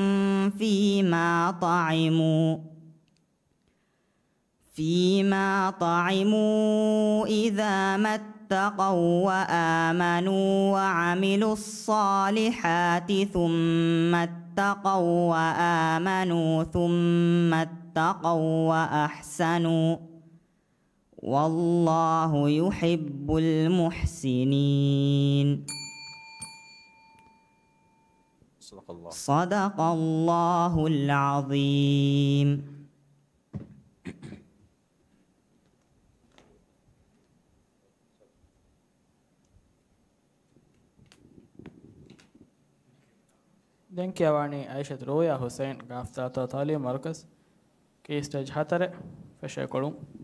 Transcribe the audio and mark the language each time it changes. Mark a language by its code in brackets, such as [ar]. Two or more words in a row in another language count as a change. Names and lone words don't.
[ar] فيما طعموا إذا ما اتقوا وآمنوا وعملوا الصالحات ثم اتقوا وآمنوا ثم اتقوا وأحسنوا والله يحب المحسنين. صدق الله. صدق الله العظيم. [si] දැන් කියවන්නේ අයිෂත් රෝයා හුසේන් ගාෆ්තා තාලිය මර්කස් කේ ස්ටේජ් 4 ෆෙෂර් කොළුම්.